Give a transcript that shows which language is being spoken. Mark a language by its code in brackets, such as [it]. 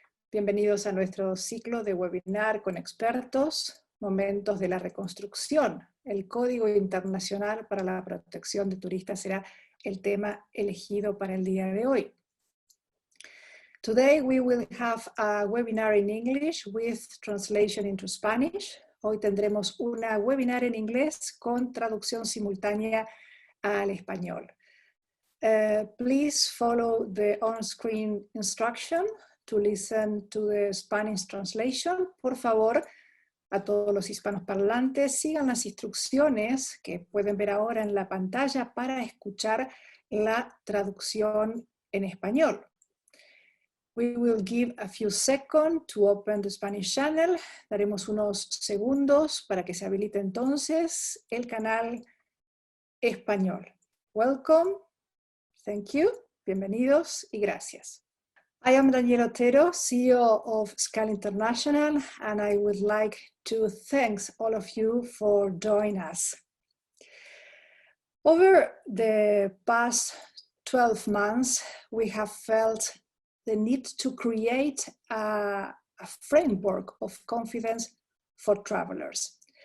[es] Bienvenidos a nuestro ciclo de webinar con expertos, Momentos de la Reconstrucción. El Código Internacional para la Protección de Turistas será el tema elegido para el día de hoy. [en] Today we will have a webinar in English with translation into Spanish. [es] Hoy tendremos una webinar en inglés con traducción simultánea al español. [en] Please follow the on-screen instruction to listen to the Spanish translation. [es] Por favor, a todos los hispanoparlantes, sigan las instrucciones que pueden ver ahora en la pantalla para escuchar la traducción en español. [en] We will give a few seconds to open the Spanish channel. [es] Daremos unos segundos para que se habilite entonces el canal español. [en] Welcome, thank you, [es] bienvenidos y gracias. [en] I am Daniela Otero, CEO of Skl International, and I would like to thank all of you for joining us. Over the past 12 months, we have felt the need to create a framework of confidence for travelers.